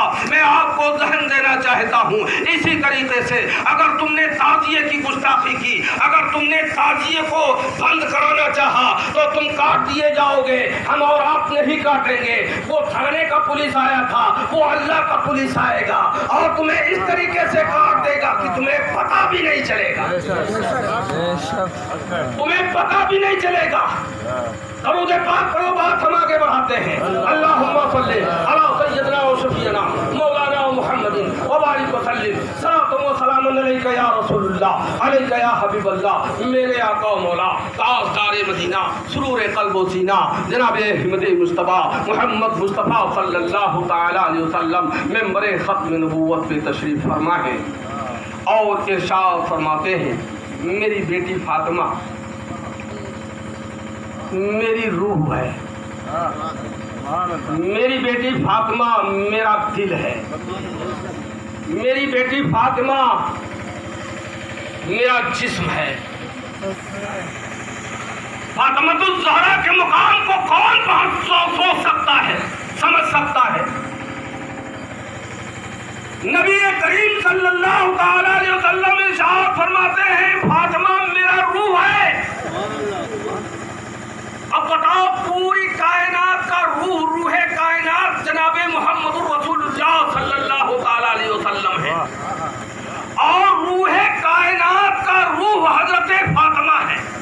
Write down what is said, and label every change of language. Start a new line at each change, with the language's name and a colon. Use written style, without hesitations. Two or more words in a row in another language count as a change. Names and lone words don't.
Urdu: میں آپ کو ذہن دینا چاہتا ہوں، اسی طریقے سے اگر تم نے تعزیے کی گستاخی کی، اگر تم نے تعزیے کو بند کرانا چاہا تو تم کاٹ دیے جاؤ گے، ہم اور آپ نہیں کاٹیں گے. وہ تھانے کا پولیس آیا تھا، وہ اللہ کا پولیس آئے گا اور تمہیں اس طریقے سے کاٹ دے گا کہ تمہیں پتا بھی نہیں چلے گا، تمہیں پتا بھی نہیں چلے گا. درود پاک پڑھو، بات ہم آگے بڑھاتے ہیں.
Arabic: اللهم صل على سيدنا وشفيعنا مولانا محمد وبارك وسلم الصلاة والسلام عليك يا رسول الله عليك يا حبيب الله.
Urdu: میرے آقا مولا تاجدار مدینہ سرور قلب و سینہ جناب احمد مصطفیٰ محمد مصطفیٰ
Arabic: صلى الله تعالى عليه وسلم
Urdu: منبر ختم نبوت پہ تشریف فرما ہے اور ارشاد فرماتے ہیں، میری بیٹی فاطمہ میری روح ہے، میری بیٹی فاطمہ میرا دل ہے، میری بیٹی فاطمہ میرا جسم ہے. فاطمۃ الزہرا کے مقام کو کون سوچ سکتا ہے، سمجھ سکتا ہے? نبی کریم
Arabic: صلی اللہ تعالی علیہ وسلم
Urdu: ارشاد فرماتے ہیں فاطمہ میرا روح ہے. اب بتاؤ پوری کائنات کا روح کائنات جناب محمد رسول اللہ
Arabic: صلی اللہ تعالی علیہ وسلم
Urdu: ہے اور روح کائنات کا روح حضرت فاطمہ ہے.